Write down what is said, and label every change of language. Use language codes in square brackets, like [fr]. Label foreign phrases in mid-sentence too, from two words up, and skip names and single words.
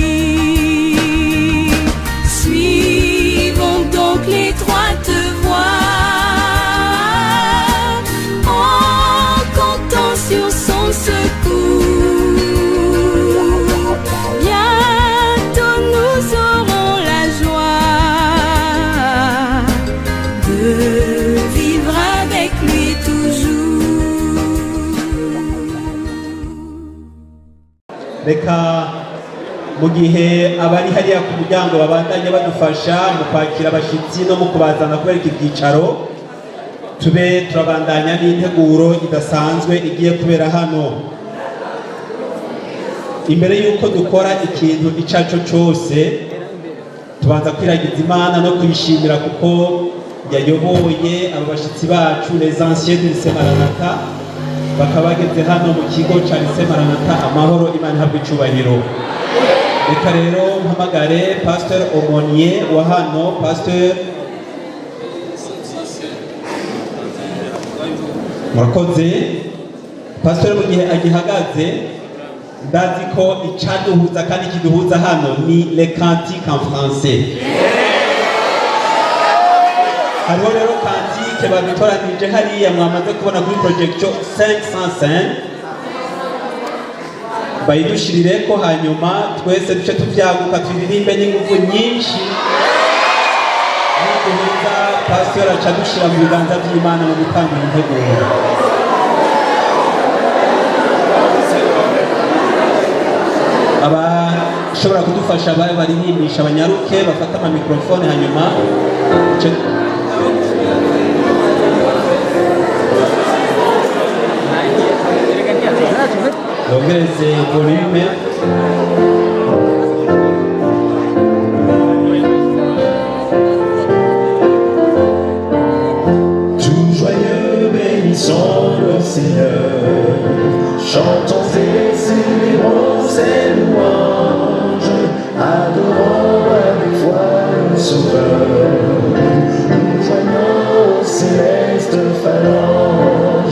[fr] Suivons donc l'étroite voie en comptant sur son secours. Bientôt nous aurons la joie de vivre avec lui toujours. [rw] reka mu gihe abari hariya ku muryango babandanye badufasha mu kwakira abashyitsi no mu kubazana kubereka ibyicaro, tube turabandanya n'integuro idasanzwe igiye kubera hano. Imbere y'uko dukora ikintu icyo ari cyo cyose, tubanza kwiragiza Imana no kuyishimira kuko yayoboye abo bashyitsi bacu [fr] les anciens du lycée Maranatha, [rw] bakaba bageze hano mu kigo cya lycée Maranatha. Amahoro, Imana ihabwe icyubahiro. Reka rero mpamagare Pasteur Omonier wa hano. Pasteur, murakoze. Pasteur mu gihe agihagaze, ndazi ko icyaduhuza kandi kiduhuza hano ni [fr] les cantiques en français. [rn] Hariho rero kantike babitoranije hariya mwamaze kubona kuri projection 505, bayidushirire ko hanyuma twese duce tuvyaguka turirimbe n'ingufu nyinshi. Nikubiza Pasteur aca dushira mu biganza by'Imana mu gutanga integuro. Abashobora kudufasha baririmbisha abanyaruke bafata ama microphone hanyuma dongereze volume. [fr] Tout joyeux bénissons le Seigneur, chantons et célébrons ses louanges, adorons avec foi le Sauveur, nous joignons aux célestes phalanges.